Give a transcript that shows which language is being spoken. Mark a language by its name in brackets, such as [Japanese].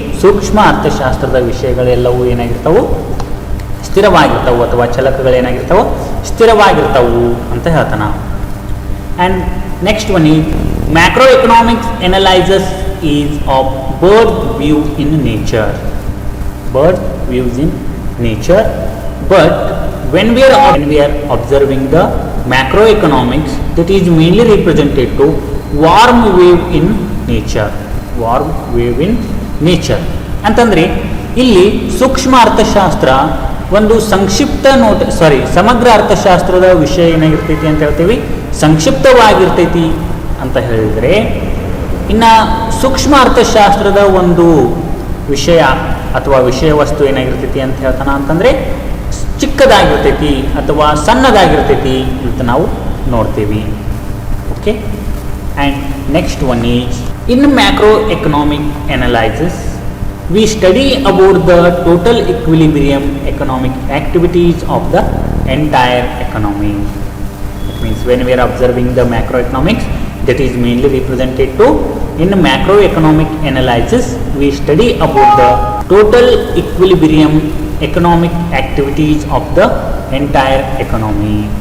[Kannada] ಸೂಕ್ಷ್ಮ ಅರ್ಥಶಾಸ್ತ್ರದ ವಿಷಯಗಳೆಲ್ಲವೂ ಏನಾಗಿರ್ತವು, ಸ್ಥಿರವಾಗಿರ್ತವು ಅಥವಾ ಚಲಕಗಳೇನಾಗಿರ್ತವು, ಸ್ಥಿರವಾಗಿರ್ತವು ಅಂತ ಹೇಳ್ತಾನ. [English] And next one is macro economics analyses is of bird view in nature. Bird views in nature, but when we are observing the macroeconomics, that is mainly represented to warm wave in nature. warm wave in nature [Kannada] ಅಂತಂದ್ರೆ ಇಲ್ಲಿ ಸೂಕ್ಷ್ಮ ಅರ್ಥಶಾಸ್ತ್ರ ಒಂದು ಸಂಕ್ಷಿಪ್ತ ಸಮಗ್ರ ಅರ್ಥಶಾಸ್ತ್ರದ ವಿಷಯ ಏನಾಗಿರ್ತೈತಿ ಅಂತ ಹೇಳ್ತೀವಿ, ಸಂಕ್ಷಿಪ್ತವಾಗಿರ್ತೈತಿ ಅಂತ ಹೇಳಿದರೆ, ಇನ್ನು ಸೂಕ್ಷ್ಮ ಅರ್ಥಶಾಸ್ತ್ರದ ಒಂದು ವಿಷಯ ಅಥವಾ ವಿಷಯ ವಸ್ತು ಏನಾಗಿರ್ತೈತಿ ಅಂತ ಹೇಳ್ತಾನ ಅಂತಂದರೆ ಚಿಕ್ಕದಾಗಿರ್ತೈತಿ ಅಥವಾ ಸಣ್ಣದಾಗಿರ್ತೈತಿ ಅಂತ ನಾವು ನೋಡ್ತೀವಿ. [English] Okay, and next one is in macro economic analysis we study about the total equilibrium economic activities of the entire economy. It means when we are observing the macroeconomics, that is mainly represented to in macroeconomic analysis we study about the total equilibrium economic activities of the entire economy.